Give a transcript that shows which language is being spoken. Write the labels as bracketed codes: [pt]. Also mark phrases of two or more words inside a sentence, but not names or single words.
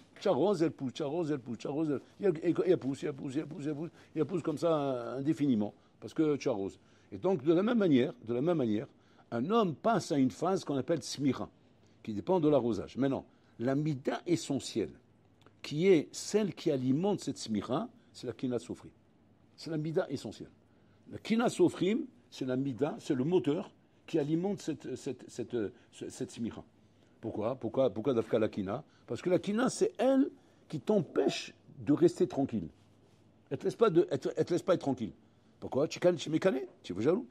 [fr] Tu arroses, elle pousse, tu arroses, elle pousse, tu arroses, elle pousse comme ça indéfiniment, parce que tu arroses. Et donc, de la même manière, un homme passe à une phase qu'on appelle smira, qui dépend de l'arrosage. Maintenant, la mida essentielle, qui est celle qui alimente cette smira, c'est la [he] קנאת סופרים. [fr] C'est la mida essentielle. La [he] קנאת סופרים, [fr] c'est la mida, c'est le moteur qui alimente cette smira. Pourquoi d'Afka la kina? Parce que la kina, c'est elle qui t'empêche de rester tranquille. Elle ne te laisse pas être tranquille. Pourquoi? Tu es mécané, tu es jaloux.